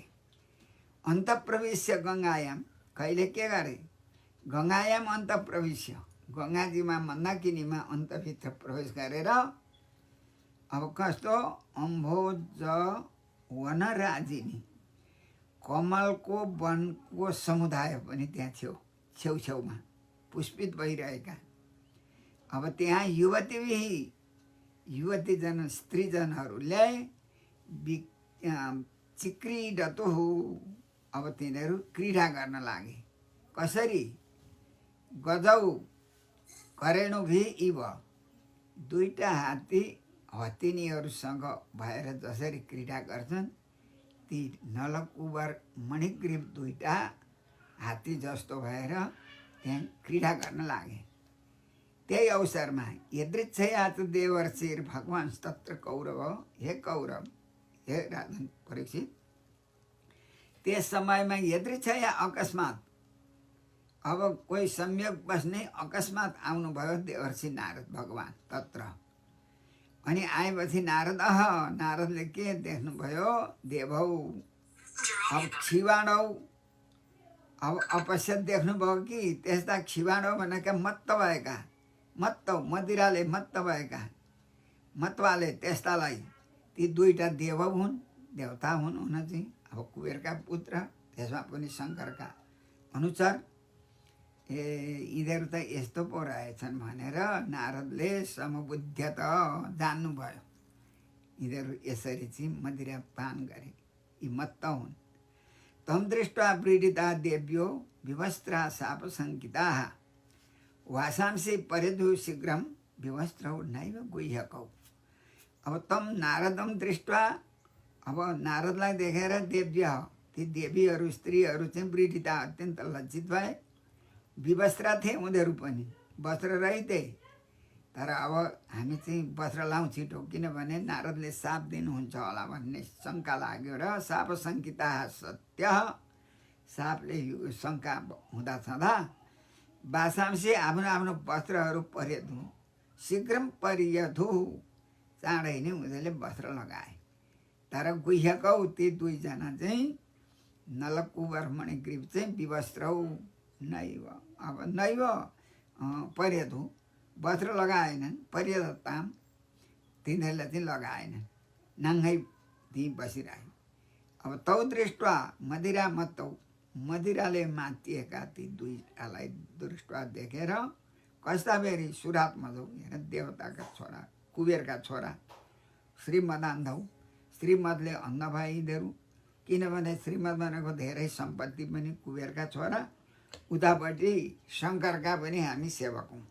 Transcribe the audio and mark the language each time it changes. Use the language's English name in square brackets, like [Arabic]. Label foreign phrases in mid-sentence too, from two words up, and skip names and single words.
[Sanskrit] अन्त प्रवेश्य गङ्गायाम, [Nepali] कहिले के गरे, [Sanskrit] गङ्गायाम अन्त प्रवेश्य, [Nepali] गङ्गाजीमा मन्दाकिनीमा अन्तभित्र प्रवेश गरेर अब कस्तो [Sanskrit] अम्भोज वनराजिनी, [Nepali] कमलको वनको समुदाय पनि त्यहाँ थियो छेउछेउमा पुष्पित भइरहेका। अब त्यहाँ युवतीजन स्त्रीजनहरूले चिक्रीडतु, अब तिनीहरू क्रीडा गर्न लागे। कसरी, [Sanskrit] गजौ करेणुभि इव, [Nepali] दुईटा हात्ती हत्तिनीहरूसँग भएर जसरी क्रीडा गर्छन्, ती नलकुबर मणिग्रीव दुईटा हात्ती जस्तो भएर त्यहाँ क्रीडा गर्न लागे। त्यही अवसरमा [Sanskrit] यदृच्छया देवर्षिर भगवान् तत्र कौरव, हे कौरव, [Nepali] हे राजन परीक्षित, त्यस समयमा यदृच्छया अकस्मात, अब कोही संयोग बस्ने अकस्मात आउनुभयो देवर्षि नारद [Sanskrit] भगवान् तत्र। [Nepali] अनि आएपछि नारदले के देख्नुभयो, देवौ अब क्षिवाणौ, अब अपश्यत देख्नुभयो कि त्यस्ता क्षिवाणौ भनेका मत्त भएका, मत्त मदिराले मत्त भएका, मतवाले त्यस्तालाई, ती दुईटा देव हुन्, देवता हुन् हुन चाहिँ। अब कुबेरका पुत्र, त्यसमा पनि शङ्करका अनुचर, यिनीहरू त यस्तो पो रहेछन् भनेर नारदले समबुद्ध्यत जान्नुभयो। यिनीहरू यसरी चाहिँ मदिरा पान गरे, यी मत्त हुन्। [Sanskrit] तम दृष्ट्वा व्रीडिता देव्यो विवस्त्रा शापशङ्किताः, वासांसि परिधु शीघ्रं विवस्त्रौ नैव गुह्यकौ। अब तम नारदम दृष्ट्वा, [Nepali] अब नारदलाई देखेर देव्य, ती देवीहरू स्त्रीहरू चाहिँ व्रीडिता अत्यन्त लज्जित भए। विवस्त्रा थिए उनीहरू पनि, वस्त्र रहिते। तर अब हामी चाहिँ वस्त्र लाउँ छिटो, किनभने नारदले शाप दिनुहुन्छ होला भन्ने शङ्का लाग्यो र [Sanskrit] शाप शङ्किता [Nepali] सत्य, शापले शङ्का हुँदा छँदा वासांसी आफ्नो आफ्नो वस्त्रहरू [Sanskrit] परिधु, शीघ्रम परियधु, [Nepali] चाँडै नै उनीहरूले वस्त्र लगाए। तर गुह्यकौ, ती दुईजना चाहिँ नलकुबर मणिग्रीव चाहिँ [Sanskrit] विवस्त्रौ नैव, [Nepali] अब [Sanskrit] नैव परियधु, [Nepali] वस्त्र लगाएनन्, परियधताम, तिनीहरूले चाहिँ लगाएनन्, नाङ्गै त्यहीँ बसिरहे। अब [Sanskrit] तौ दृष्ट्वा मदिरा मत्तौ, [Nepali] मदिराले मातिएका ती दुईटालाई दृष्ट्वा देखेर, कस्ता बेरी सुरात्मजौ, हेर देवताका छोरा, कुबेरका छोरा, श्रीमदान्धौ, श्रीमदले अन्ध भए यिनीहरू, किनभने श्रीमद भनेको धेरै सम्पत्ति पनि कुबेरका छोरा, उतापट्टि शङ्करका पनि हामी सेवक हौँ।